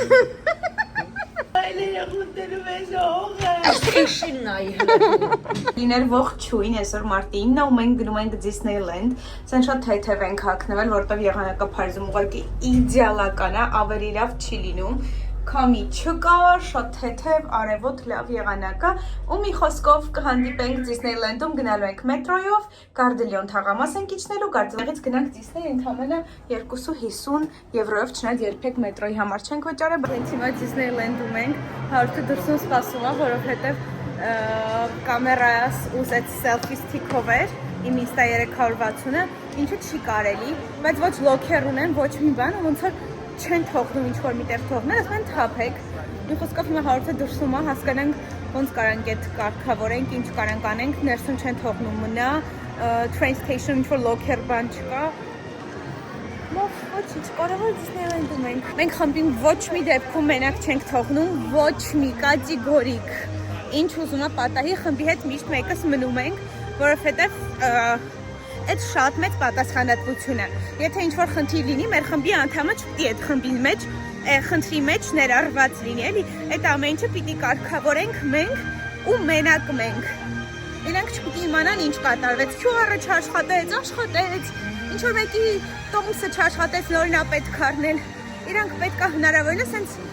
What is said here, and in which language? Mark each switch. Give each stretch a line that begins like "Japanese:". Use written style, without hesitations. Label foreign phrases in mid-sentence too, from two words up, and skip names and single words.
Armenian: Լիներ ողջույն, այսօր մարտի 9-ը ու մենք գնում ենք Disneyland։ Սեն շատ թեթև ենք հագնվել, որտեղ եղանակը Փարիզում ուղղակի իդեալական է, ավելի լավ չի լինում։ Քամի չկա, շատ թեթև, արևոտ լավ եղանակ է ու մի խոսքով կհանդիպենք Disneyland-ում, գնալու ենք մետրոյով, Գարդելիոն թաղամաս ենք իջնելու, Գարդելիոնից գնանք Disney, ընդամենը 250 եվրոյով, չնայած երբեք մետրոյի համար չենք վճարել, բայց հիմա Disneyland-ում ենք, հարուտը դրսում սպասում է, որովհետև կամերայս ուզեց
English: selfie stick-
Armenian: ով էր, իմ Insta 360-ը, ինչը չի կարելի, բայց ոչ լոքեր ունեն, ոչ մի բան, ոնց որ չեն թողնում ինչ-որ միտեղ թողնել, ասում են թափեք։ Մի խոսքով հիմա հարուցը դրսում է, հասկանանք ոնց կարանք այդ կարգավորենք, ինչ կարանք անենք, ներսում չեն թողնում մնա,
English: train station
Armenian: ինչ-որ լոքեր բան չկա։ Ոչինչ, կարևոր Disneyland-ում ենք։ Մենք խմբին ոչ մի դեպքում մենակ չենք թողնում, ոչ մի կատեգորիկ։ Ինչ ուզում է պատահի, խմբի հետ միշտ մեկս մնում ենք, որովհետև այդ շատ մեծ պատասխանատվություն է։ Եթե ինչ-որ խնդիր լինի, մեր խմբի անդամը չպիտի այդ խմբի մեջ, խնդրի մեջ ներառված լինի, էլի, այդ ամեն ինչը պիտի կարգավորենք մենք ու մենակ մենք։ Իրանք չպիտի իմանան ինչ կատարվեց, QR-ը չաշխատեց, աշխատեց, ինչ-որ մեկի տոմսը չաշխատեց, նորին է պետք առնել։ Իրանք պետք է հնարավորինս հենց